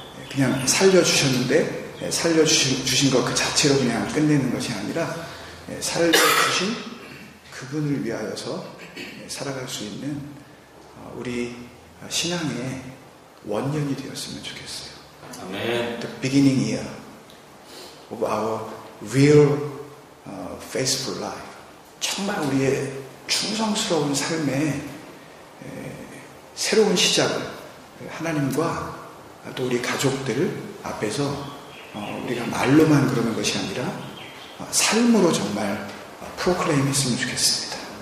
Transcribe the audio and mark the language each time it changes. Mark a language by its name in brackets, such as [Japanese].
[Korean] 그냥 살려주셨는데 살려주신 것 그 자체로 그냥 끝내는 것이 아니라 살려주신 그분을 위하여서 살아갈 수 있는 우리 신앙의 원년이 되었으면 좋겠어요. 아멘. [English] The beginning year of our real faithful life. [Korean] 정말 우리의 충성스러운 삶의 새로운 시작을 하나님과 또 우리 가족들 앞에서 우리가 말로만 그러는 것이 아니라 삶으로 정말 프로클레임 했으면 좋겠습니다.